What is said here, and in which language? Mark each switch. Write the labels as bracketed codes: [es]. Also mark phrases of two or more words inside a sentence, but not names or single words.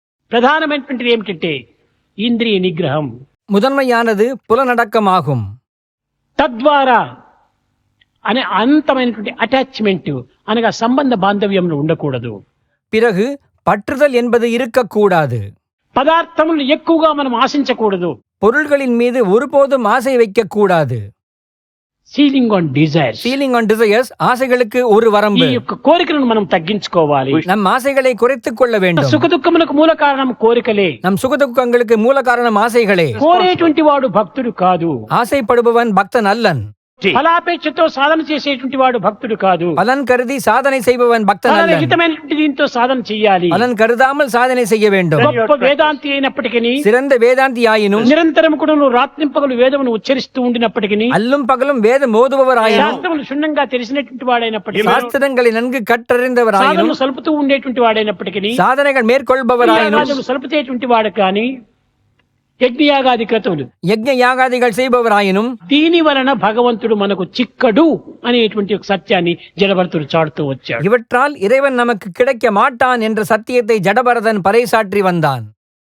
[te] ప్రధానమైనటువంటిది ఏమిటంటే ఇంద్రియ నిగ్రహం. [ta] முதன்மையானது புலனடக்கமாகும். [te] తద్వారా అనే అనంతమైనటువంటి అటాచ్మెంట్ అనగా సంబంధ బాంధవ్యంలో ఉండకూడదు. [ta] பிறகு பற்றுதல் என்பது இருக்கக்கூடாது. [te] పదార్థములను ఎక్కువగా మనం ఆశించకూడదు. [ta] பொருள்களின் மீது ஒருபோதும் ஆசை வைக்கக்கூடாது. [en] ceiling on desires, feeling on desires, [ta] ஆசைகளுக்கு ஒரு [te] ఈ [ta] வரம்பு. [te] యొక్క కోరికలను మనం తగ్గించుకోవాలి. [ta] நம் ஆசைகளை குறைத்துக் கொள்ள வேண்டும். [te] సుఖ దుఃఖములకు మూల కారణం కోరికలే. [ta] நம் சுகதுக்கங்களுக்கு மூல காரணம் ஆசைகளே. [te] కోరేటువంటి వాడు భక్తుడు కాదు. [ta] ஆசைப்படுபவன் பக்தன் அல்லன். [te] ఫలాపేక్షతో సాధన చేసేటువంటి వాడు భక్తుడు కాదు. [ta] பலன் கருதி சாதனை செய்பவன் பக்தன் அல்லன். [te] ఫలరహితమైనటువంటి దీంతో సాధన చెయ్యాలి. [ta] பலன் கருதாமல் சாதனை செய்ய வேண்டும். [te] గొప్ప వేదాంతి అయినప్పటికీ, [ta] சிறந்த வேதாந்தி ஆயினும், [te] నిరంతరం కూడా నువ్వు రాత్రింపగలు వేదమును ఉచ్చరిస్తూ ఉండినప్పటికీ, [ta] அல்லும் பகலும் வேதம் ஓதுபவராயினும், [te] శాస్త్రములు క్షుణ్ణంగా తెలిసినటువంటి వాడైనప్పటికీ, [ta] சாஸ்திரங்களை நன்கு கற்றறிந்தவராயினும், [te] సాధనలు సలుపుతూ ఉండేటువంటి వాడైనప్పటికీ, [ta] சாதனைகள் மேற்கொள்பவராயினும், [te] సలుపుతేటువంటి వాడు కానీ, యజ్ఞయాగాది క్రతువులు, [ta] யக்ஞ யாகாதிகள் செய்பவராயினும், [te] దీని వలన భగవంతుడు మనకు చిక్కడు అనేటువంటి ఒక సత్యాన్ని జడభరతుడు చాటుతూ వచ్చాడు. [ta] இவற்றால் இறைவன் நமக்கு கிடைக்க மாட்டான் என்ற சத்தியத்தை ஜடபரதன் பறைசாற்றி வந்தான்.